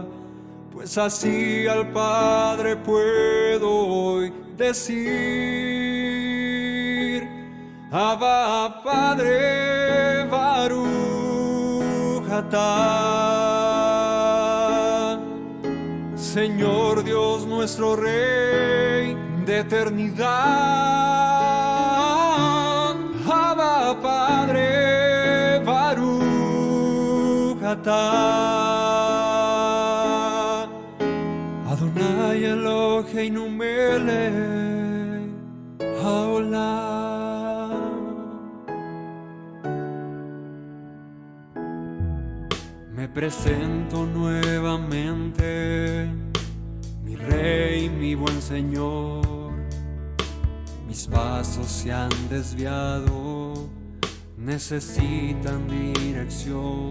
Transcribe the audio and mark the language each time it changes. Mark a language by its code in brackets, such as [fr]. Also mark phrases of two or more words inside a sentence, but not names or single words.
[es] Pues así al Padre puedo hoy decir: Abba, Padre, [he] ברוך אתה. [es] Señor Dios nuestro Rey de eternidad. Abba, Padre, [he] ברוך אתה. אדוני אלוהינו מלך העולם. [es] Me presento nuevamente, mi Rey, mi buen Señor. Mis pasos se han desviado, necesitan dirección.